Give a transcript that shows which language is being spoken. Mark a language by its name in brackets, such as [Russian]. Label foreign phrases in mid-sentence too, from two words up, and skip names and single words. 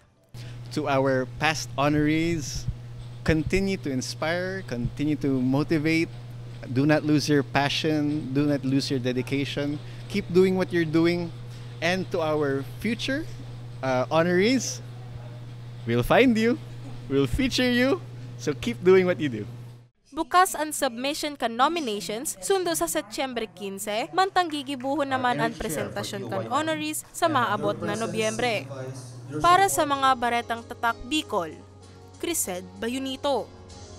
[English] To our past honorees, continue to inspire, continue to motivate. Do not lose your passion, do not lose your dedication. Keep doing what you're doing. And to our future honorees, we'll find you, we'll feature you, so keep doing what you do. [Bikol] Bukas ang submission kan nominations sundo sa Setyembre 15, mantang gigibuhon naman ang presentasyon kan honorees sa maabot na Nobyembre. Para sa mga baretang tatak Bicol, Crised Bayunito.